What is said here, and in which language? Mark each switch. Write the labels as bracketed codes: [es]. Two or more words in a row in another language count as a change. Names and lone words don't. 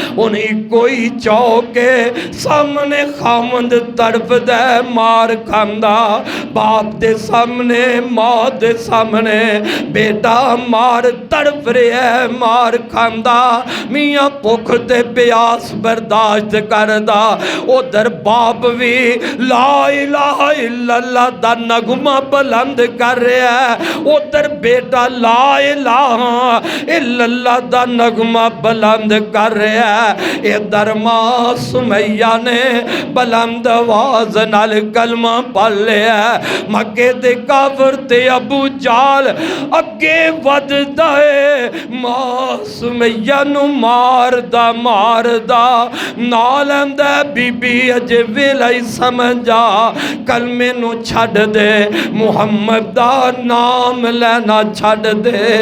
[pa] انہیں کوئی چوکے سامنے خاوند تڑپدا مار کھاندا. باپ دے سامنے ماں دے سامنے بیٹا مار تڑپ رہا ہے مار کھاندا. میاں بھکھ تے پیاس برداشت کردا. ادھر باپ بھی [ar] لا إله إلا الله [pa] دا نغمہ بلند کر رہا ہے. ادھر بیٹا [ar] لا إله إلا الله [pa] دا نغمہ بلند کر رہا ہے. ادھر ماں سمیہ نے بلند آواز نال کلمہ پڑھ لیا. مکے دے کافر تے ابو جہل اگے ودھدا ہے. ماں سمیہ نوں ماردا نا لیندا بی بی اجے ویلا ہی سمجھا کلمے نوں چھڈ دے محمد دا نام لینا چھڈ دے.